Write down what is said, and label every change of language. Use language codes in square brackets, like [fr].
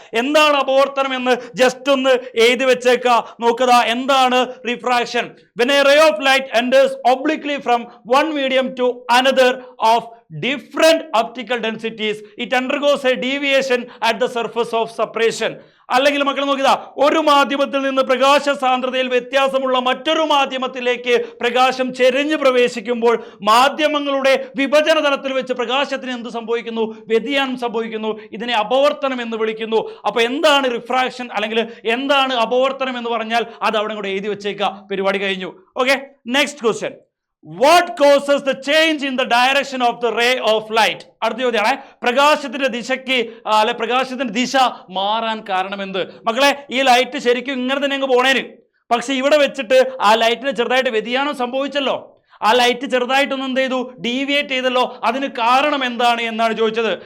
[ml] എന്താണ് അപവർത്തനം എന്ന് ജസ്റ്റ് ഒന്ന് എഴുതി വെച്ചേക്ക. നോക്കുക, എന്താണ് refraction? [en] when a ray of light enters obliquely from one medium to another of different optical densities, it undergoes a deviation at the surface of separation. [ml] അല്ലെങ്കിൽ മക്കൾ നോക്കുക, ഒരു മാധ്യമത്തിൽ നിന്ന് പ്രകാശ സാന്ദ്രതയിൽ വ്യത്യാസമുള്ള മറ്റൊരു മാധ്യമത്തിലേക്ക് പ്രകാശം ചെരിഞ്ഞ് പ്രവേശിക്കുമ്പോൾ മാധ്യമങ്ങളുടെ വിഭജന തലത്തിൽ വെച്ച് പ്രകാശത്തിന് എന്ത് സംഭവിക്കുന്നു, വ്യതിയാനം സംഭവിക്കുന്നു. ഇതിനെ അപവർത്തനം എന്ന് വിളിക്കുന്നു. അപ്പൊ എന്താണ് റിഫ്രാക്ഷൻ അല്ലെങ്കിൽ എന്താണ് അപവർത്തനം എന്ന് പറഞ്ഞാൽ അത് അവിടെ കൂടെ എഴുതി വെച്ചേക്കുക. പരിപാടി കഴിഞ്ഞു. [en] Okay, next question, what causes the change in the direction of the ray of light? [ml] അടുത്ത ചോദ്യമാണ്, പ്രകാശത്തിന്റെ ദിശയ്ക്ക് അല്ലെ പ്രകാശത്തിന്റെ ദിശ മാറാൻ കാരണം എന്ത്? മക്കളെ, ഈ ലൈറ്റ് ശരിക്കും ഇങ്ങനെ തന്നെ അങ്ങ് പോണേന്, പക്ഷെ ഇവിടെ വെച്ചിട്ട് ആ ലൈറ്റിന് ചെറുതായിട്ട് വ്യതിയാനം സംഭവിച്ചല്ലോ. ആ ലൈറ്റ് ചെറുതായിട്ടൊന്നും എന്ത് ചെയ്തു, ഡീവിയേറ്റ് ചെയ്തല്ലോ. അതിന് കാരണം എന്താണ് എന്നാണ് ചോദിച്ചത്.